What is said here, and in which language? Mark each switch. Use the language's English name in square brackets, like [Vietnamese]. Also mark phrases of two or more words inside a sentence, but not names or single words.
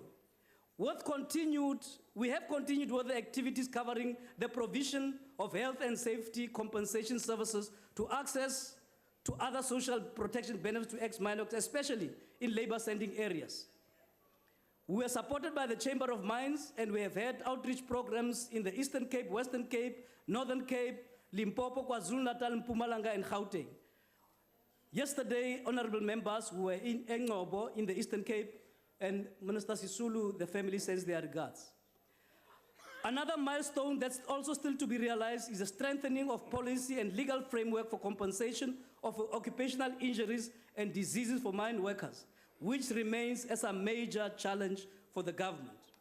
[English] We have continued with the activities covering the provision of health and safety compensation services to access to other social protection benefits to ex-mine workers, especially in labor-sending areas. We were supported by the Chamber of Mines, and we have had outreach programs in the Eastern Cape, Western Cape, Northern Cape, Limpopo, KwaZulu-Natal, Mpumalanga, and Gauteng. Yesterday, honorable members who were in Engobo in the Eastern Cape, and Minister Sisulu, the family sends their regards. Another milestone that's also still to be realized is the strengthening of policy and legal framework for compensation of occupational injuries and diseases for mine workers, which remains as a major challenge for the government.